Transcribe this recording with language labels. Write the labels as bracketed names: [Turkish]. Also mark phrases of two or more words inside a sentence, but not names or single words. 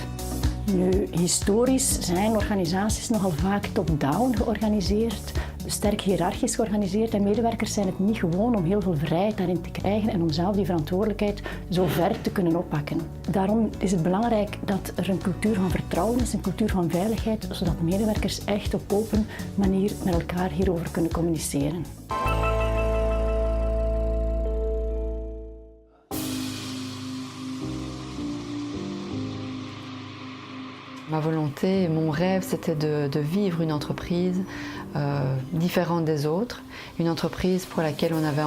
[Dutch] Nu, historisch zijn organisaties nogal vaak top-down georganiseerd, sterk hiërarchisch georganiseerd en medewerkers zijn het niet gewoon om heel veel vrijheid daarin te krijgen en om zelf die verantwoordelijkheid zo ver te kunnen oppakken. Daarom is het belangrijk dat er een cultuur van vertrouwen is, een cultuur van veiligheid, zodat medewerkers echt op open manier met elkaar hierover kunnen communiceren. [French] Ma volonté, mon rêve, c'était de vivre une entreprise différente des autres, une entreprise pour laquelle on avait